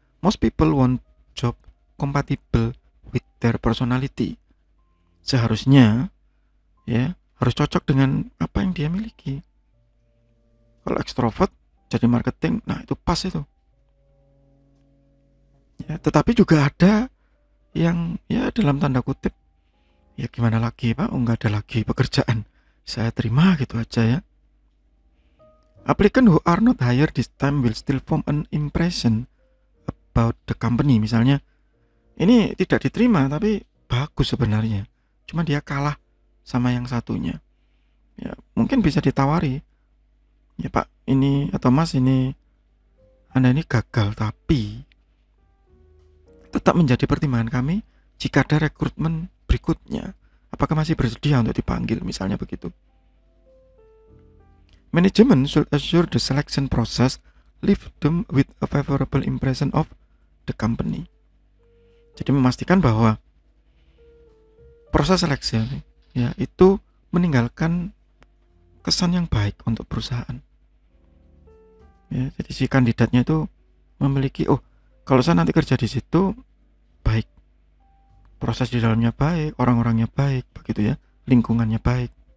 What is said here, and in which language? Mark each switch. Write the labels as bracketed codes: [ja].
[en] Most people want job compatible with their personality. [id] Seharusnya ya harus cocok dengan apa yang dia miliki. Kalau ekstrovert jadi marketing, nah itu pas itu. Ya, tetapi juga ada yang ya dalam tanda kutip, ya gimana lagi Pak, nggak ada lagi pekerjaan, saya terima gitu aja ya. [en] Applicant who are not hired this time will still form an impression about the company. [id] Misalnya ini tidak diterima tapi bagus sebenarnya, cuma dia kalah sama yang satunya. Ya mungkin bisa ditawari, ya Pak ini atau Mas ini, Anda ini gagal, tapi tetap menjadi pertimbangan kami jika ada rekrutmen berikutnya. Apakah masih bersedia untuk dipanggil, misalnya begitu. [en] Management should assure the selection process leave them with a favorable impression of the company. [id] Jadi memastikan bahwa proses seleksi ya itu meninggalkan kesan yang baik untuk perusahaan. Ya, jadi si kandidatnya itu memiliki, oh kalau saya nanti kerja di situ baik, proses di dalamnya baik, orang-orangnya baik, begitu ya, lingkungannya baik.